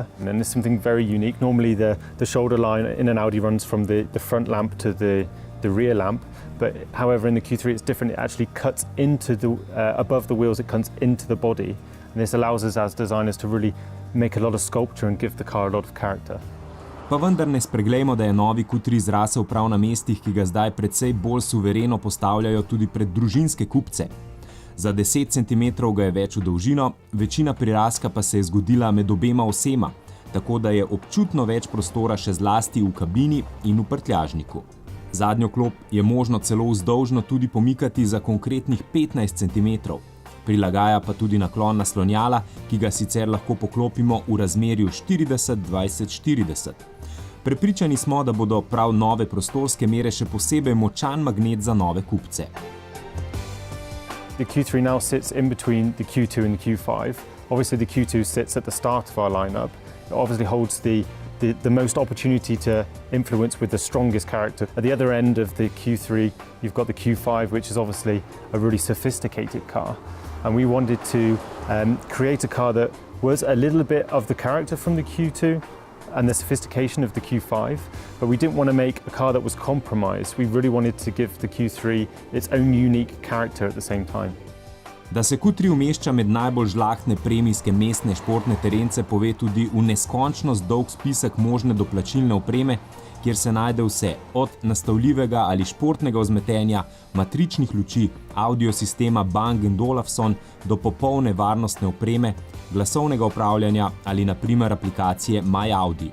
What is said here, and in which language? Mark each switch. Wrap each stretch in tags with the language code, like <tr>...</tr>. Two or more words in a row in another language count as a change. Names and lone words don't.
<en>And then there's something very unique. Normally the shoulder line in an Audi runs from the front lamp to the rear lamp. But however, in the Q3 it's different. It actually cuts into above the wheels, it cuts into the body. And this allows us as designers to really make a lot of sculpture and give the car a lot of character.</en> <sl>Pa vendar ne spreglejmo, da je novi Q3 zrasel prav na mestih, ki ga zdaj precej bolj suvereno postavljajo tudi pred družinske kupce. Za 10 cm ga je več v dolžino, večina prirastka pa se je zgodila med obema osema, tako da je občutno več prostora še zlasti v kabini in v prtljažniku. Zadnjo klop je možno celo vzdolžno tudi pomikati za konkretnih 15 cm. Prilagaja pa tudi naklon naslonjala, ki ga sicer lahko poklopimo v razmerju 40-20-40. Prepričani smo, da bodo prav nove prostorske mere še posebej močan magnet za nove kupce.</sl> <en>The Q3 now sits in between the Q2 and the Q5. Obviously the Q2 sits at the start of our lineup. It obviously holds the most opportunity to influence with the strongest character. At the other end of the Q3, you've got the Q5, which is obviously a really sophisticated car. And we wanted to create a car that was a little bit of the character from the Q2 and the sophistication of the Q5, but we didn't want to make a car that was compromised. We really wanted to give the Q3 its own unique character at the same time.</en> <sl>Da se Q3 umešča med najbolj žlahtne premijske mestne športne terence, pove tudi v neskončnost dolg spisek možne doplačilne opreme, kjer se najde vse, od nastavljivega ali športnega vzmetenja, matričnih luči, audiosistema Bang & Olufsen do popolne varnostne opreme, glasovnega upravljanja ali na primer aplikacije My Audi.</sl>